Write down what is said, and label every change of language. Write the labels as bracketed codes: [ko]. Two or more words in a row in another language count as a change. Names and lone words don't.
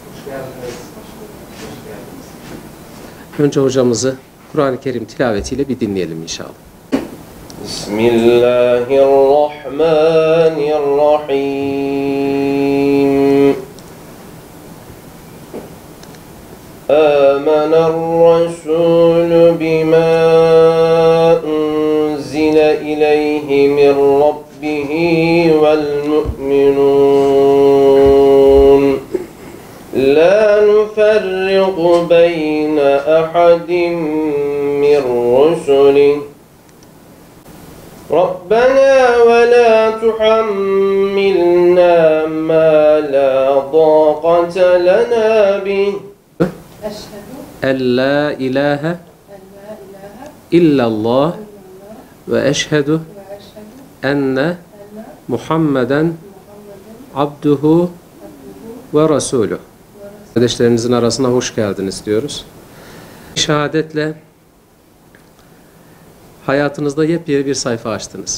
[tr] Önce hocamızı Kur'an-ı Kerim tilavetiyle bir dinleyelim inşallah. [ar] بسم الله الرحمن الرحيم. آمن الرسول بما أنزل إليه من ربه والمؤمنون لا نفرق بين أحد من رسله ربنا ولا تحملنا ما لا طاقة لنا به أن لا إله إلا الله وأشهد أن محمدا عبده ورسوله. [tr] Kardeşlerimizin arasına hoş geldiniz diyoruz. Şehadetle hayatınızda yepyeni bir sayfa açtınız.